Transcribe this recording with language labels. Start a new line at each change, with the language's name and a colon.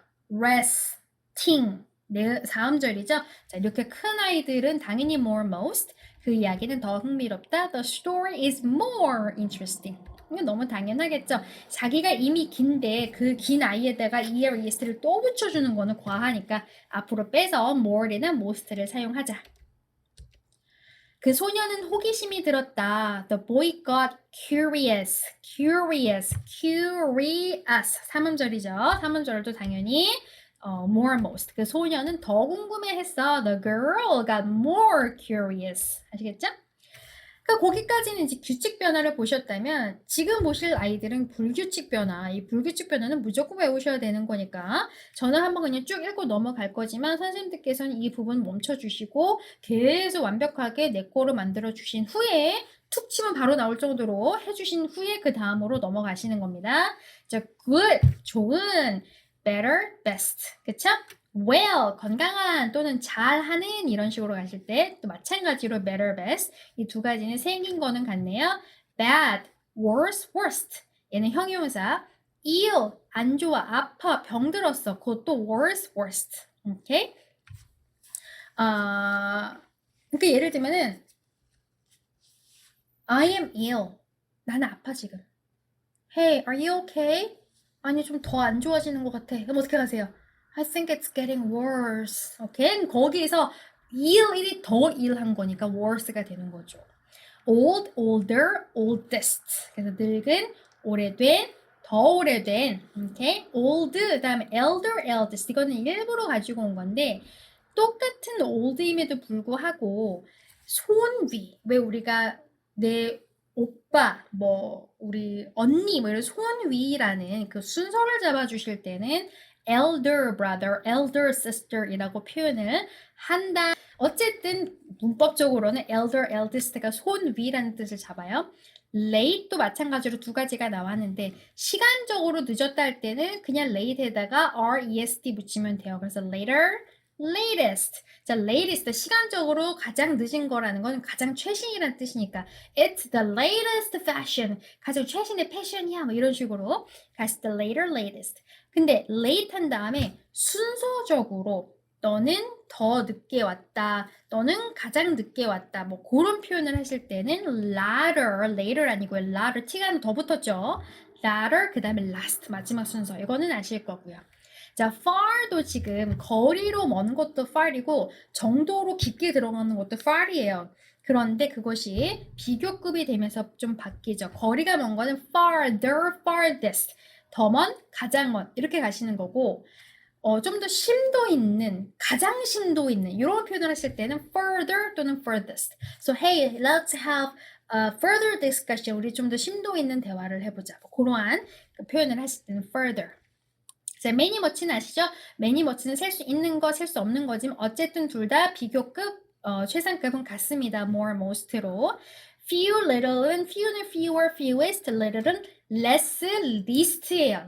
Korean: interesting 네, 4음절이죠. 자, 이렇게 큰 아이들은 당연히 more, most. 그 이야기는 더 흥미롭다.
English: The story is more interesting.
Korean: 이건 너무 당연하겠죠. 자기가 이미 긴데 그 긴 아이에다가 er, es를 또 붙여주는 거는 과하니까 앞으로 빼서 more나 most를 사용하자. 그 소녀는 호기심이 들었다.
English: The boy got curious. curious.
Korean: 3음절이죠. 3음절도 당연히 more, most. 그 소녀는 더 궁금해했어.
English: The girl got more curious.
Korean: 아시겠죠? 그러니까 거기까지는 이제 규칙 변화를 보셨다면 지금 보실 아이들은 불규칙 변화, 이 불규칙 변화는 무조건 외우셔야 되는 거니까 저는 한번 그냥 쭉 읽고 넘어갈 거지만 선생님들께서는 이 부분 멈춰주시고 계속 완벽하게 내 거로 만들어 주신 후에 툭 치면 바로 나올 정도로 해주신 후에 그 다음으로 넘어가시는 겁니다. 자, good, 좋은, better, best, 그쵸? well, 건강한 또는 잘하는 이런 식으로 가실 때 또 마찬가지로 better, best 이 두 가지는 생긴 거는 같네요. bad, worse, worst 얘는 형용사 ill, 안 좋아, 아파, 병들었어 그것도 worse, worst 오케이? 그러니까 예를 들면은
English: I am ill
Korean: 나는 아파 지금
English: Hey, are you okay?
Korean: 아니 좀 더 안 좋아지는 것 같아 그럼 어떻게 하세요?
English: I think it's getting worse.
Korean: 오케이? 거기에서 ill이 더 ill한 거니까 worse가 되는 거죠.
English: old, older, oldest.
Korean: 그래서 늙은, 오래된, 더 오래된. 오케이? old, 그다음에 elder, eldest. 이거는 일부러 가지고 온 건데 똑같은 old임에도 불구하고 손위. 왜 우리가 내 오빠, 뭐 우리 언니, 뭐 이런 손위라는 그 순서를 잡아주실 때는 elder brother, elder sister이라고 표현을 한다. 어쨌든 문법적으로는 elder, eldest가 손위라는 뜻을 잡아요. late도 마찬가지로 두 가지가 나왔는데 시간적으로 늦었다 할 때는 그냥 late에다가 rest 붙이면 돼요. 그래서 later, latest. 자, latest 시간적으로 가장 늦은 거라는 건 가장 최신이라는 뜻이니까
English: it's the latest fashion.
Korean: 가장 최신의 패션이야. 뭐 이런 식으로
English: that's the later, latest.
Korean: 근데 late 한 다음에 순서적으로 너는 더 늦게 왔다. 너는 가장 늦게 왔다. 뭐 그런 표현을 하실 때는 later 아니고요. later t가 더 붙었죠. later 그 다음에 last 마지막 순서. 이거는 아실 거고요. 자, far도 지금 거리로 먼 것도 far이고 정도로 깊게 들어가는 것도 far이에요. 그런데 그것이 비교급이 되면서 좀 바뀌죠. 거리가 먼 거는 farther, farthest. 더 먼, 가장 먼 이렇게 가시는 거고 좀 더 심도 있는, 가장 심도 있는 이런 표현을 하실 때는 further 또는 furthest.
English: So hey, let's have a further discussion.
Korean: 우리 좀 더 심도 있는 대화를 해보자. 그러한 그 표현을 하실 때는 further. 자, many much는 아시죠? many much는 셀 수 있는 거, 셀 수 없는 거지만 어쨌든 둘 다 비교급, 최상급은 같습니다. more, most로. few, little은 few는 fewer, fewest, little은 less, least예요.